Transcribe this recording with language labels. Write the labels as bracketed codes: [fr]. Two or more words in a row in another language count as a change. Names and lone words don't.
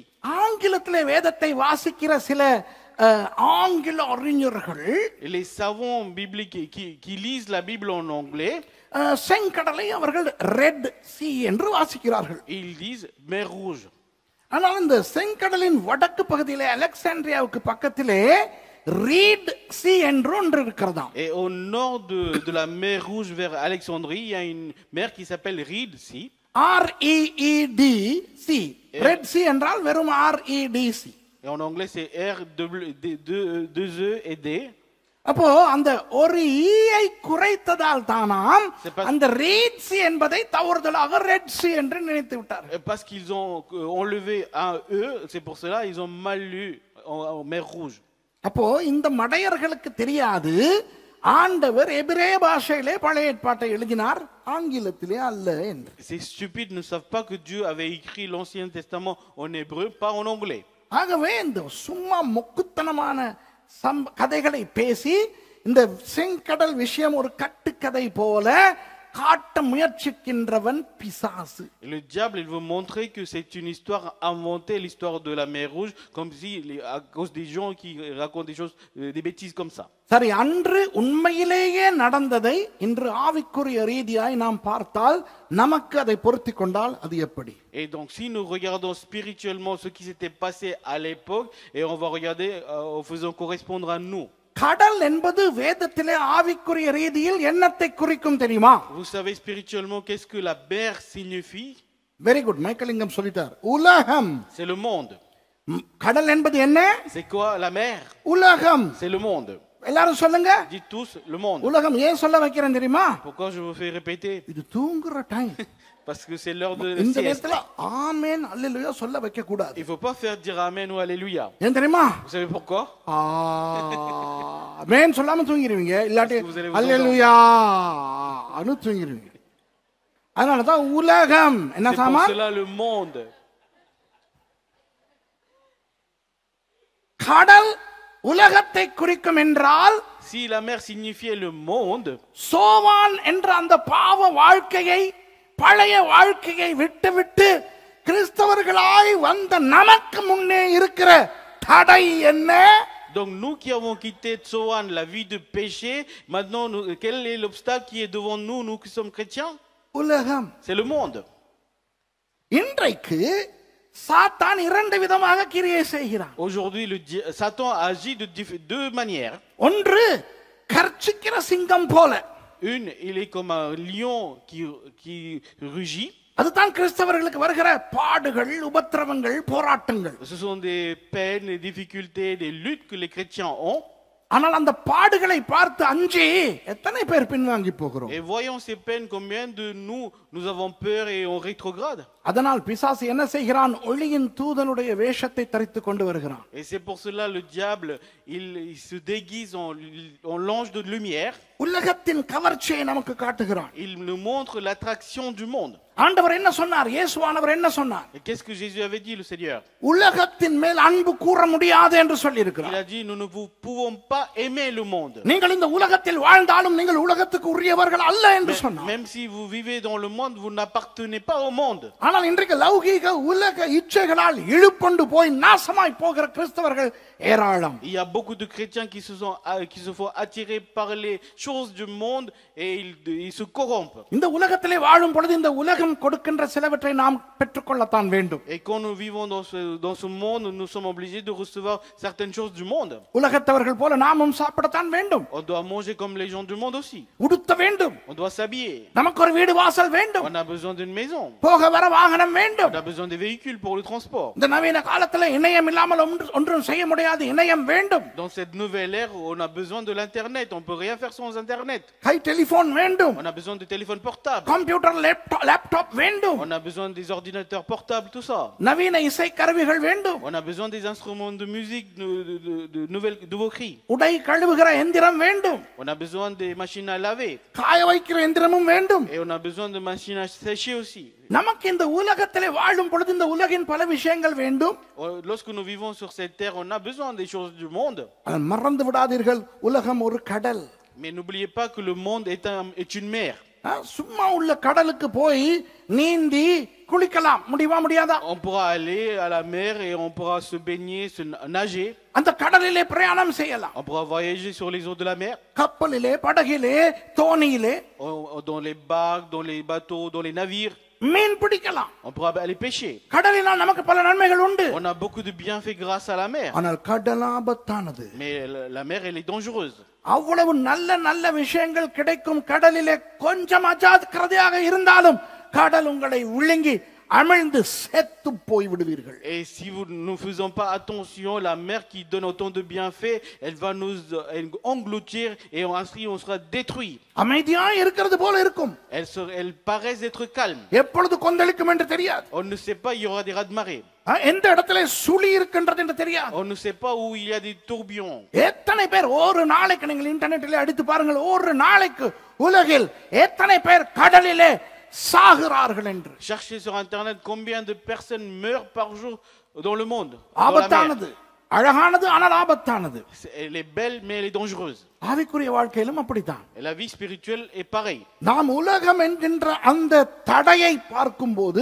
[ta] ஆங்கிலத்திலே வேதத்தை வாசிக்கிற சில ஆங்கில அறிஞர்கள், [fr] Les savants bibliques qui lisent la Bible en anglais, [ta] செங்கடலை அவர்கள் [en] red sea [ta] என்று வாசிக்கிறார்கள். [fr] ils disent mer Rouge. [ta] ஆனால் இந்த செங்கடலின் வடக்கு பகுதியிலே அலெக்சாண்ட்ரியாவுக்கு பக்கத்திலே [en] reed sea [ta] என்று ஒன்று இருக்கிறதாம். [fr] Et au nord de la mer Rouge vers Alexandrie, il y a une mer qui s'appelle Reed Sea. [en] REED sea. red sea [ta] என்றால் வெறும் [en] RED sea. [fr] Et en anglais c'est R2E et D. [ta] அப்போ அந்த ஒரு ஈயை குறைத்ததால் தானாம் அந்த [en] reed sea [ta] என்பதை தவறுதலாக [en] red sea [ta] என்று நினைத்து விட்டார்கள். [fr] Parce qu'ils ont enlevé un E, c'est pour cela ils ont mal lu en mer Rouge. [ta] அப்போ இந்த மடையர்களுக்கு தெரியாது ஆண்டவர் எபிரே பாஷையிலே பழைய ஏற்பாட்டை எழுதினார், ஆங்கிலத்திலே அல்ல என்று. [fr] Ces stupides ne savent pas que Dieu avait écrit l'Ancien Testament en hébreu, pas en anglais. [ta] ஆகவே இந்த சும்மா மொக்குத்தனமான கதைகளை பேசி இந்த செங்கடல் விஷயம் ஒரு கட்டுக்கதை போல காட்ட முயற்சிக்கின்றவன் பிசாசு. [fr] Le diable, il veut montrer que c'est une histoire inventée, l'histoire de la mer Rouge, comme si à cause des gens qui racontent des choses, des bêtises comme ça. [ta] சரி, அன்று உண்மையிலேயே நடந்ததை இன்று ஆவிக்குரிய ரீதியாய் நாம் பார்த்தால் நமக்கு அதை பொருத்தி கொண்டால் அது எப்படி? [fr] Et donc si nous regardons spirituellement ce qui s'était passé à l'époque et on va regarder en faisant correspondre à nous. [ta] கடல் என்பது வேதத்திலே ஆவிக்குரிய ரீதியில் என்னத்தை குறிக்கும் தெரியுமா? [fr] Vous savez spirituellement qu'est-ce que la mer signifie? [en] very good, [ta] மைக்கேலிங்கம் சொல்லிட்டார். உலகம். [fr] C'est le monde. [ta] கடல் என்பது என்ன? [fr] C'est quoi la mer? [ta] உலகம். [fr] C'est le monde. [ta] எல்லாரும் சொல்லுங்க. [fr] Dites tous le monde. [ta] உலகம் ஏன் சொல்ல வைக்கிறேன் தெரியுமா? [fr] Pourquoi je vous fais répéter? [ta] இது தூங்குற டைம். [fr] Parce que c'est l'heure de [ta] இந்த [fr] sieste. [ta] நேரத்துல ஆமென் அல்லேலூயா சொல்ல வைக்க கூடாது. [fr] Il faut pas faire dire amen ou alléluia. [ta] ஏன் தெரியுமா? [fr] Vous savez pourquoi? [ta] ஆமென் சொல்லாம தூங்கிடுவீங்க, இல்லாட்டி அல்லேலூயா அனு தூங்கிடுவீங்க. அதனால தான் உலகம் என்ன [fr] C'est [ta] சாமா? [fr] pour cela le monde. [ta] கடல் உலகத்தை குறிக்கும் என்றால், [fr] Si la mer signifiait le monde, [ta] சோவான் என்ற அந்த பாவ வாழ்க்கையை பழைய வாழ்க்கையை விட்டு கிறிஸ்தவர்களாய் வந்த நமக்கு முன்னே இருக்கிற தடை என்ன? [fr] Donc nous qui avons quitté Tsoan, la vie de péché, maintenant quel est l'obstacle qui est devant nous, nous qui sommes chrétiens? [ta] உலகம். [fr] C'est le monde. [ta] இன்றைக்கு சாத்தான் இரண்டு விதமாக கிரியை செய்கிறான். [fr] Aujourd'hui, Satan agit de deux manières. [ta] ஒன்று கர்ச்சிக்கிற சிங்கம் போல. [fr] Une, il est comme un lion qui rugit. [ta] அதுதான் கிறிஸ்தவர்களுக்கு வருகிற பாடுகள், உபத்திரவங்கள், போராட்டங்கள். [fr] Ce sont des peines, des difficultés, des luttes que les chrétiens ont. [ta] ஆனால் அந்த பாடுகளை பார்த்து அஞ்சி எத்தனை பேர் பின்வாங்கி போகிறோம்? [fr] Et voyons ces peines, combien de nous avons peur et on rétrograde. [ta] அதனால் பிசாசு என்ன செய்கிறான்? ஒளியின் தூதனுடைய வேஷத்தை தரித்து கொண்டு வருகிறான். [fr] Et c'est pour cela le diable, il se déguise en l'ange de lumière. [ta] உலகத்தின் கவர்ச்சியை நமக்கு காட்டுகிறான். [fr] Il nous montre l'attraction du monde. [ta] ஆண்டவர் என்ன சொன்னார்? இயேசுவானவர் என்ன சொன்னார்? [fr] Et qu'est-ce que Jésus avait dit, le Seigneur? [ta] உலகத்தின் மேல் அன்பு கூற முடியாது என்று சொல்லி இருக்கிறார். [fr] Il a dit, nous ne pouvons pas aimer le monde. [ta] நீங்கள் இந்த உலகத்தில் வாழ்ந்தாலும் நீங்கள் உலகத்துக்கு உரியவர்கள் அல்ல என்று சொன்னார். [fr] Même si vous vivez dans le monde, vous n'appartenez pas au monde. [ta] ஆனால் இன்றைக்கு லௌகீக உலக இச்சைகளால் இழுப்பொண்டு போய் நாசமாய் போகிற கிறிஸ்தவர்கள் ஏராளம். [fr] Il y a beaucoup de chrétiens qui se font attirer par les choses du monde et ils se corrompent. [ta] இந்த உலகத்திலே வாழும் பொழுது இந்த உலகம் கொடுக்கின்ற சிலவற்றை நாம் பெற்றுக்கொள்ளத்தான் வேண்டும். [fr] Et quand nous vivons dans ce monde, nous sommes obligés de recevoir certaines choses du monde. [ta] உலகத்தவர்கள் போல நாமும் சாப்பிடத்தான் வேண்டும். [fr] On doit manger comme les gens du monde aussi. [ta] உடுத்த வேண்டும். [fr] On doit s'habiller. [ta] நமக்கு ஒரு வீடு வாசல் வேண்டும். [fr] On a besoin d'une maison. [ta] போக வர வாகனம் வேண்டும். [fr] On a besoin des véhicules pour le transport. [ta] இந்த நவீன காலத்துல இணையம் இல்லாமல் ஒன்றும் செய்ய முடியாது. இணையம் வேண்டும். [fr] Dans cette nouvelle ère, on a besoin de l'internet. On peut rien faire sans internet. [ta] கை டெலிபோன் வேண்டும். [fr] On a besoin de téléphones portables. [en] computer laptop [ta] வேண்டும். [fr] On a besoin des ordinateurs portables, tout ça. [ta] நவீன இசை கருவிகள் வேண்டும். [fr] On a besoin des instruments de musique, de nouveaux cris. [ta] உடை கழுவுகிற எந்திரம் வேண்டும். [fr] On a besoin des machines à laver. [ta] காய வைக்கிற எந்திரமும் வேண்டும். [fr] Et on a besoin de machines à sécher aussi. [ta] நமக்கு இந்த உலகத்திலே வாழும் பொழுது இந்த உலகின் பல விஷயங்கள் வேண்டும். [fr] Lorsque nous vivons sur cette terre, on a besoin des choses du monde. [ta] மறந்து விடாதீர்கள், உலகம் ஒரு கடல். [fr] Mais n'oubliez pas que le monde est une mer. [ta] சும்மா உள்ள கடலுக்கு போய் நீந்தி குளிக்கலாம் முடியாதா? [fr] On pourra aller à la mer et on pourra se baigner, se nager. [ta] அந்த கடலிலே பிரயாணம் செய்யலாம். [fr] On pourra voyager sur les eaux de la mer. [ta] கப்பலிலே, படகிலே, தோணியிலே, [fr] dans les barques, dans les bateaux, dans les navires. [ta] மீன் பிடிக்கலாம். [fr] On pourra aller pêcher. [ta] கடலினால் நமக்கு பல நன்மைகள் உண்டு. [fr] On a beaucoup de bienfaits grâce à la mer. [ta] ஆனால் கடல் ஆபத்தானது. [fr] Mais la mer, elle est dangereuse. [ta] அவ்வளவு நல்ல நல்ல விஷயங்கள் கிடைக்கும் கடலிலே கொஞ்சம் அஜாக்கிரதையாக இருந்தாலும் கடல் உங்களை விழுங்கி அமிழ்ந்து செத்து போய் விடுவீர்கள். [fr] Et si nous ne faisons pas attention, la mer qui donne autant de bienfaits, elle va nous engloutir et ainsi on sera détruit. [ta] அமைதியா இருக்கிறது போல இருக்கும். [fr] Elle paraît être calme. [ta] எப்பொழுது கொந்தளிக்கும் என்று தெரியாது. [fr] On ne sait pas, il y aura des raz-de-marée. [ta] எந்த இடத்துல சுழி இருக்கின்றது என்று தெரியாது. [fr] On ne sait pas où il y a des tourbillons. [ta] எத்தனை பேர் ஒரு நாளைக்கு நீங்கள் இன்டர்நெட்டில் அடித்து பாருங்கள், ஒரு நாளைக்கு உலகில் எத்தனை பேர் கடலிலே சாகிறார்கள் என்று. [fr] Cherchez sur internet combien de personnes meurent par jour dans le monde. [ta] ஆபத்தானது, அழகானது ஆனால் ஆபத்தானது. [fr] Elle est belle mais elle est dangereuse. [ta] ஆவிக்குரிய வாழ்க்கையிலும் அப்படித்தான். [fr] La vie spirituelle est pareille. [ta] நாம் உலகம் என்கின்ற அந்த தடையை பார்க்கும்போது,